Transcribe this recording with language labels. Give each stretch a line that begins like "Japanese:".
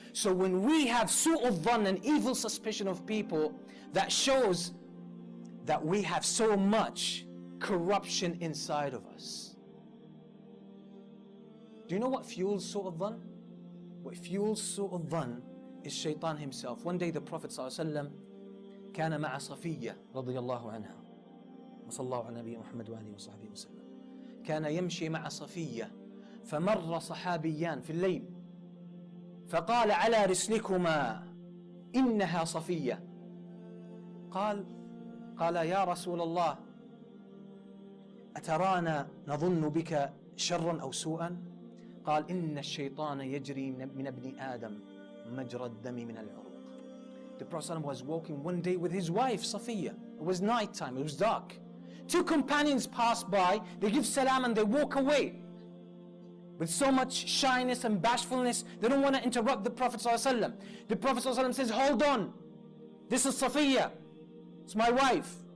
English: So when we have su'ud dhann, an evil suspicion of people, that shows that we have so much corruption inside of us. Do you know what fuels sort of dhan? What fuels sort of dhan is shaitan himself. One day the Prophet
Arabic: ﷺ كان مع صفية رضي الله عنها وصلى الله على نبينا محمد وآله وصحبه وسلم كان يمشي مع صفية فمر صحابيان في الليل فقال على رسلكما إنها صفية قال يا رسول الله أترانا نظن بك شرا أو سوءا قال إن الشيطان يجري من ابن آدم مجرى الدم من العروق.
English: The Prophet was walking one day with his wife Safiya. It was night time, it was dark. Two companions pass by, they give salam and they walk away. With so much shyness and bashfulness, they don't want to interrupt the Prophet ﷺ. The Prophet ﷺ says, hold on, this is Safiya, it's my wife.